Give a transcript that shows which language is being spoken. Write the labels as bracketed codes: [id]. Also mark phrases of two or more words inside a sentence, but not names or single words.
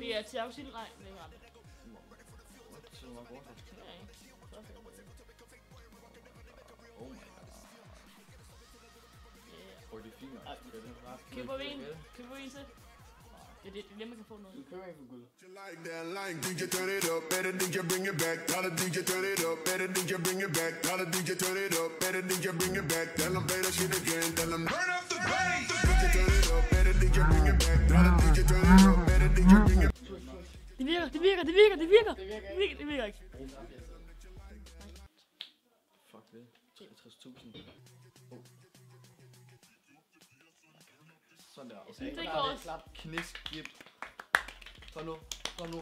[da] Det er Thiago Silva, nej, det er aldrig. Så meget godt. Ja, ikke? [en] Oh my god. [da] Og det er fint. Køber vi en? Køber vi en til? Det er det, man kan få noget. Du køber ikke for guld. [en] Like that, like DJ turn it up, better DJ bring it back. Tell the DJ turn it up, better DJ bring it back. Tell the DJ turn it up, better DJ bring it back. Tell them play that shit again, tell them turn up the bass. DJ turn it up, better DJ bring it back. Tell the DJ turn it up, better DJ bring it back. [da] Det virker ikke. Fuck det. 63.000. Sådan der. Det går også. Knisk, skip. Kom nu.